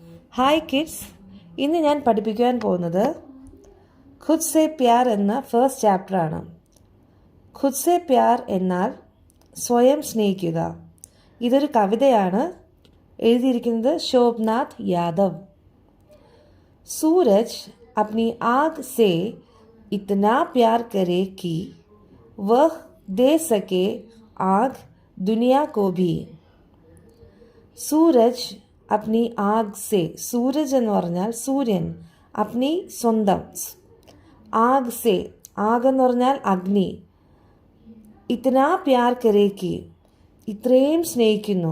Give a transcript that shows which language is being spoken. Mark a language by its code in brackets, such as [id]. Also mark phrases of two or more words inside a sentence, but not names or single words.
[ml] ഹായ് കിഡ്സ്, ഇന്ന് ഞാൻ പഠിപ്പിക്കുവാൻ പോകുന്നത് ഖുദ് സേ പ്യാർ എന്ന [en] first chapter. [ml] ഖുദ് സേ പ്യാർ എന്നാൽ സ്വയം സ്നേഹിക്കുക. ഇതൊരു കവിതയാണ്. എഴുതിയിരിക്കുന്നത് ശോഭനാഥ് യാദവ്. [hi] सूरज अपनी आग से इतना प्यार करे कि वह दे सके आग दुनिया को भी. सूरज अपनी आग से, [ml] സൂരജ് എന്ന് പറഞ്ഞാൽ സൂര്യൻ, അപ്നി സ്വന്തം, [hi] आग से, [ml] ആഗ് എന്ന് പറഞ്ഞാൽ അഗ്നി, [hi] इतना प्यार करे कि, [ml] ഇത്രയും സ്നേഹിക്കുന്നു.